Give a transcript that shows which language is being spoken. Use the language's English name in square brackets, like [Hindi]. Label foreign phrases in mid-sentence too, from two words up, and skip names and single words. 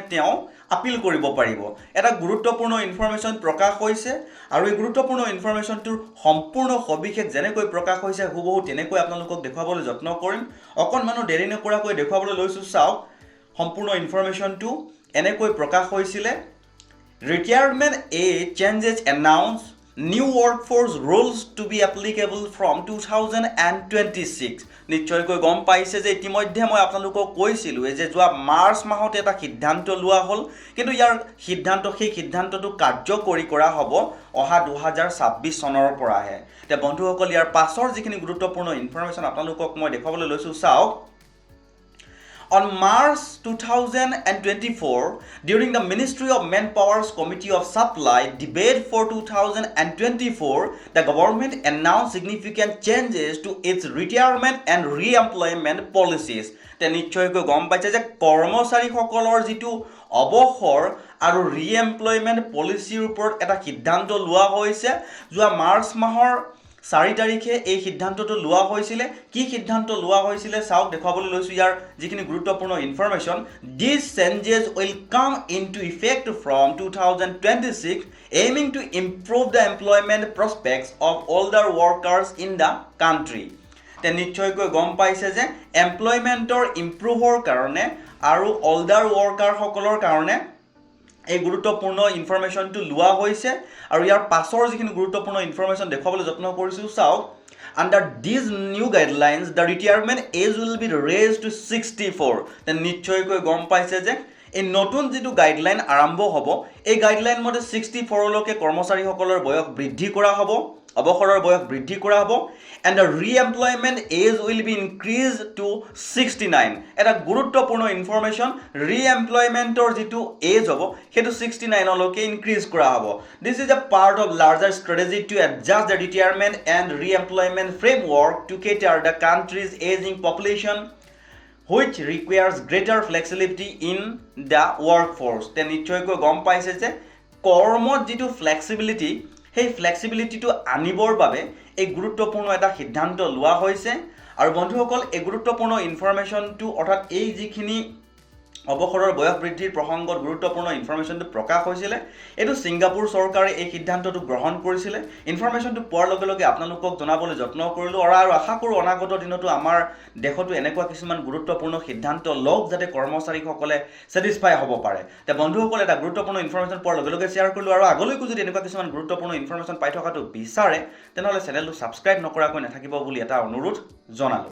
[Assamese] তেওঁ আপিল কৰিব পাৰিব এটা গুৰুত্বপূৰ্ণ ইনফৰমেশ্যন প্ৰকাশ হৈছে আৰু এই গুৰুত্বপূৰ্ণ ইনফৰমেশ্যনটোৰ সম্পূৰ্ণ সবিশেষ যেনেকৈ প্ৰকাশ হৈছে হুবহু তেনেকৈ আপোনালোকক দেখুৱাবলৈ যত্ন কৰিম অকণমানো দেৰি নকৰাকৈ দেখুৱাবলৈ লৈছোঁ চাওক সম্পূৰ্ণ ইনফৰমেশ্যনটো এনেকৈ প্ৰকাশ হৈছিলে [English] retirement changes announce New workforce rules to be applicable from [Assamese] 2026 নিশ্চয়কৈ গম পাইছে যে ইতিমধ্যে মই আপোনালোকক কৈছিলোঁ যে যোৱা মাৰ্চ মাহত এটা সিদ্ধান্ত লোৱা হ'ল কিন্তু ইয়াৰ সেই সিদ্ধান্তটো কাৰ্যকৰী কৰা হ'ব অহা 2026 চনৰ পৰাহে তে বন্ধুসকল ইয়াৰ পাছৰ যিখিনি গুৰুত্বপূৰ্ণ ইনফৰমেশ্যন আপোনালোকক মই দেখুৱাবলৈ লৈছোঁ চাওক [English] On March 2024, during the Ministry of Manpower's Committee of Supply debate for 2024, the government announced significant changes to its retirement and re-employment policies. [Assamese] তে নিশ্চয়কৈ গম পাইছে যে কৰ্মচাৰীসকলৰ যিটো অৱসৰ আৰু [English] re-employment policyৰ [Assamese] ওপৰত এটা সিদ্ধান্ত লোৱা হৈছে যোৱা মাৰ্চ মাহৰ 4 তাৰিখে এই সিদ্ধান্তটো লোৱা হৈছিলে কি সিদ্ধান্ত লোৱা হৈছিলে চাওক দেখুৱাবলৈ লৈছোঁ ইয়াৰ যিখিনি গুৰুত্বপূৰ্ণ ইনফৰমেশ্যন [English] These changes will come into effect from 2026 aiming to improve the employment prospects of older workers in the country [Assamese] তে নিশ্চয়কৈ গম পাইছে যে [English] employmentৰ improveৰ [Assamese] কাৰণে আৰু [English] older workerসকলৰ [Assamese] কাৰণে এই গুৰুত্বপূৰ্ণ ইনফৰমেশ্যনটো লোৱা হৈছে আৰু ইয়াৰ পাছৰ যিখিনি গুৰুত্বপূৰ্ণ ইনফৰমেশ্যন দেখুৱাবলৈ যত্ন কৰিছোঁ চাওক [English] Under these new guidelines, the retirement age will be raised to 64. [Assamese] তে নিশ্চয়কৈ গম পাইছে যে এই নতুন যিটো গাইডলাইন আৰম্ভ হ'ব এই গাইডলাইন মতে 64 লৈকে কৰ্মচাৰীসকলৰ বয়স বৃদ্ধি কৰা হ'ব অৱসৰৰ বয়স বৃদ্ধি কৰা হ'ব [English] and the re-employment age will be increased to 69 [Assamese] এটা গুৰুত্বপূৰ্ণ ইনফৰমেশ্যন ৰি-এমপ্লয়মেণ্টৰ যিটো এজ হ'ব সেইটো 69 লৈকে ইনক্ৰিজ কৰা হ'ব [English] this is a part of larger strategy to adjust the retirement and re-employment framework to cater the country's aging population which requires greater flexibility in the workforce [Assamese] তে নিশ্চয়কৈ গম পাইছে যে কৰ্মত যিটো ফ্লেক্সিবিলিটি সেই ফ্লেক্সিবিলিটিটো আনিবৰ বাবে এই গুৰুত্বপূৰ্ণ এটা সিদ্ধান্ত লোৱা হৈছে আৰু বন্ধুসকল এই গুৰুত্বপূৰ্ণ ইনফৰমেশ্যনটো অৰ্থাৎ এই যিখিনি অৱসৰৰ বয়স বৃদ্ধিৰ প্ৰসংগত গুৰুত্বপূৰ্ণ ইনফৰমেশ্যনটো প্ৰকাশ হৈছিলে এইটো ছিংগাপুৰ চৰকাৰে এই সিদ্ধান্তটো গ্ৰহণ কৰিছিলে ইনফৰমেশ্যনটো পোৱাৰ লগে লগে আপোনালোকক জনাবলৈ যত্ন কৰিলোঁ আৰু আশা কৰোঁ অনাগত দিনতো আমাৰ দেশতো এনেকুৱা কিছুমান গুৰুত্বপূৰ্ণ সিদ্ধান্ত লওক যাতে কৰ্মচাৰীসকলে ছেটিছফাই হ'ব পাৰে তে বন্ধুসকল এটা গুৰুত্বপূৰ্ণ ইনফৰমেশ্যন পোৱাৰ লগে লগে শ্বেয়াৰ কৰিলোঁ আৰু আগলৈকো যদি এনেকুৱা কিছুমান গুৰুত্বপূৰ্ণ ইনফৰমেশ্যন পাই থকাটো বিচাৰে তেনেহ'লে চেনেলটো ছাবস্ক্ৰাইব নকৰাকৈ নাথাকিব বুলি এটা অনুৰোধ জনালোঁ